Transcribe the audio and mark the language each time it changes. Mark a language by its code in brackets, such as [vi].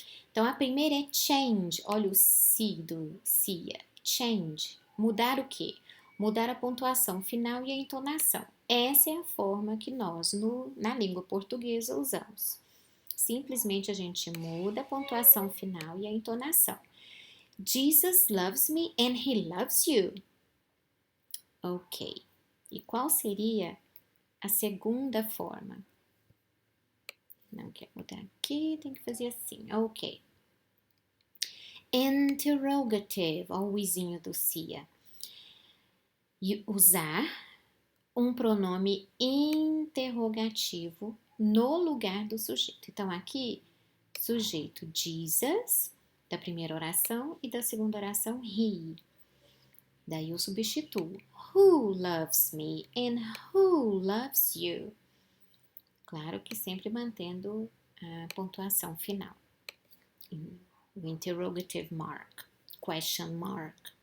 [pt] Então, a primeira é change. Olha o si do SIA. Change. Mudar o quê? Mudar a pontuação final e a entonação. Essa é a forma que nós, na língua portuguesa, usamos. Simplesmente a gente muda a pontuação final e a entonação. [en] Jesus loves me and he loves you. [pt] Ok. E qual seria a segunda forma? Não quer mudar aqui, tem que fazer assim. Ok. Interrogative, ó, o izinho do SIA. E usar um pronome interrogativo no lugar do sujeito. Então, aqui, sujeito Jesus, da primeira oração, e da segunda oração, he. Daí eu substituo. [en] Who loves me and who loves you? [pt] Claro que sempre mantendo a pontuação final. O interrogative mark, question mark.